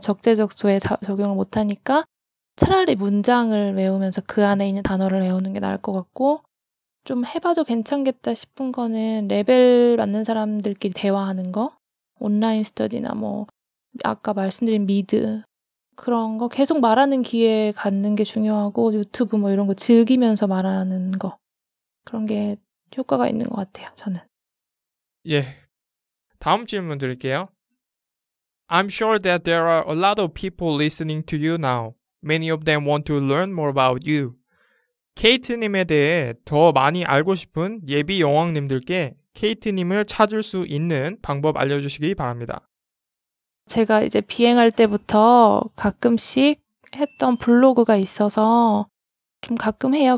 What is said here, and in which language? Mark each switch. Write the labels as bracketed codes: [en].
[ko] 적재적소에 적용을 못 하니까 차라리 문장을 외우면서 그 안에 있는 단어를 외우는 게 나을 것 같고 좀 해봐도 괜찮겠다 싶은 거는 레벨 맞는 사람들끼리 대화하는 거 온라인 스터디나 아까 말씀드린 미드 그런 거 계속 말하는 기회 갖는 게 중요하고 유튜브 이런 거 즐기면서 말하는 거 그런 게 효과가 있는 것 같아요. 저는. 예. 다음 질문 드릴게요. [en] I'm sure that there are a lot of people listening to you now. Many of them want to learn more about you. [ko] 케이트님에 대해 더 많이 알고 싶은 예비 영왕님들께 케이트님을 찾을 수 있는 방법 알려주시기 바랍니다. 제가 이제 비행할 때부터 가끔씩 했던 블로그가 있어서 좀 가끔 해요.